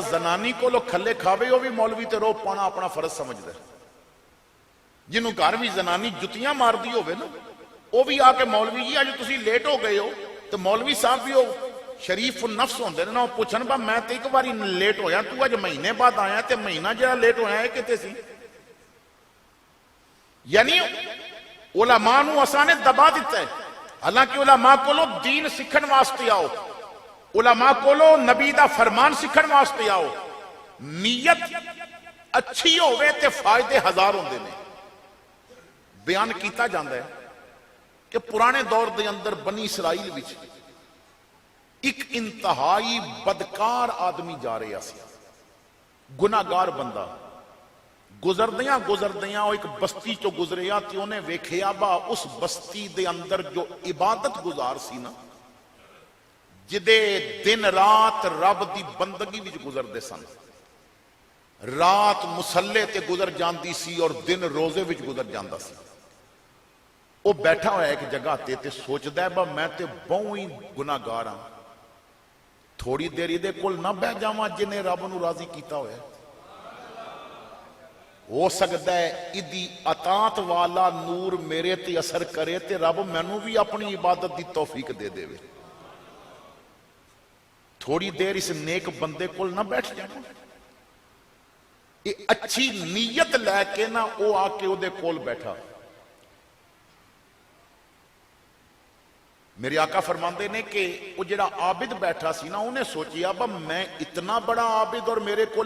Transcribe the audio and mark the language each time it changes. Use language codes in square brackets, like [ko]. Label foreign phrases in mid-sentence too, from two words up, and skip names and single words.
[pa] زنانی کو لو کھلے کھاوے وہ بھی مولوی تے رو پانا اپنا فرض سمجھ دے جنہوں گھر بھی زنانی جتیاں مار دی ہوئے نا وہ بھی آ کے مولوی جی آج تسی لیٹ ہو گئے ہو تو مولوی صاحب بھی ہو شریف النفس ہوندے نے نا پوچھن با میں تے ایک باری لیٹ ہویا تو اج مہینے بعد آیا تے مہینہ جڑا لیٹ ہویا ہے کتے سی یعنی علماء نو اساں نے دبا دیتا ہے حالانکہ علماء کو لو دین سکھن واسطے آؤ علماء کولو نبی دا فرمان سکھن واسطے آؤ، نیت اچھی ہوئے تے فائدے ہزار ہوندے نے۔ بیان کیتا جاندہ ہے کہ پرانے دور دے اندر بنی اسرائیل وچ ایک انتہائی بدکار آدمی جا رہا سی، گناہگار بندہ، گزردیاں وہ ایک بستی چو گزریا تے انہیں ویکھیا با اس بستی دے اندر جو عبادت گزار سی نا، جدے دن رات رب دی بندگی وچ گزردے سن، رات مسلے تے گزر جاندی سی اور دن روزے وچ گزر جاندا سی۔ وہ بیٹھا ہوا ہے ایک جگہ تے سوچدا ہے با میں تے بہوں ہی گناہگار ہاں، تھوڑی دیر دے کول نہ بہ جاواں جنہیں رب نو راضی کیتا ہوا ہے، ہو سکتا ہے ادی اطاعت والا نور میرے تے اثر کرے تے رب مینوں بھی اپنی عبادت دی توفیق دے دے۔ تھوڑی دیر اس نیک بندے کول نہ بیٹھ جانا، یہ اچھی نیت لے کے نہ او آ کے او دے کول بیٹھا۔ میرے آقا فرماندے نے کہ وہ جڑا عابد بیٹھا سی نا، انہیں سوچیا با میں اتنا بڑا عابد اور میرے کولے